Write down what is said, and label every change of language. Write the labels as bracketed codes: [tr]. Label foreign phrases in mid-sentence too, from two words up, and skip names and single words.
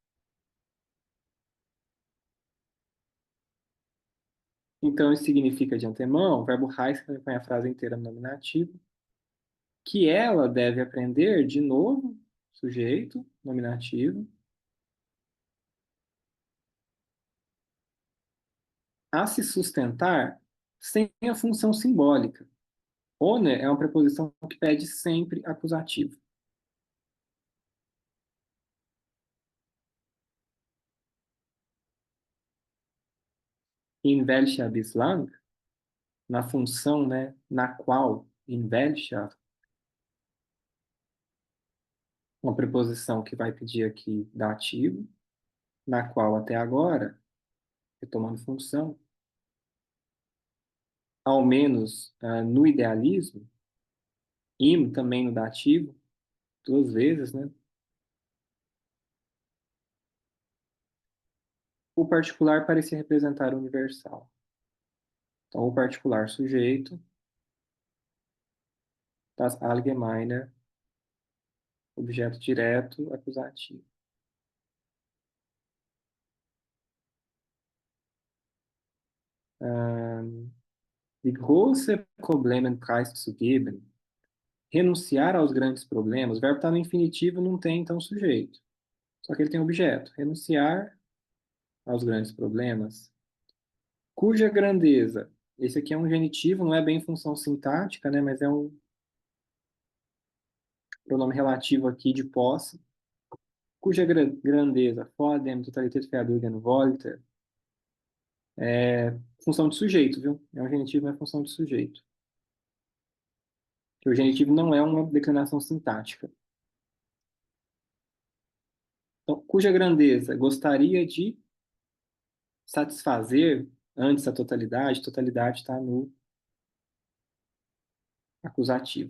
[pt] Então, isso significa de antemão, o verbo heißen põe a frase inteira no nominativo, que ela deve aprender, de novo, sujeito, nominativo, a se sustentar sem a função simbólica. Ohne é uma preposição que pede sempre acusativo. [de] In welcher bislang, [pt] na função, né, na qual, [de] in welcher, [pt] uma preposição que vai pedir aqui dativo, na qual até agora, retomando função, ao menos no idealismo, im também no dativo, duas vezes, né? O particular parecia representar o universal. Então, o particular sujeito, [de] das Allgemeine, [pt] objeto direto, acusativo. [de] Die große Probleme preiszugeben, [pt] renunciar aos grandes problemas, o verbo está no infinitivo, não tem então sujeito. Só que ele tem objeto. Renunciar aos grandes problemas, cuja grandeza, esse aqui é um genitivo, não é bem função sintática, né, mas é um pronome relativo aqui de posse, cuja grandeza, [de] vor dem Totalität verborgen wollte, [pt] é função de sujeito, viu? É um genitivo, mas é função de sujeito. Que o genitivo não é uma declinação sintática. Então, cuja grandeza gostaria de satisfazer antes a totalidade está no acusativo.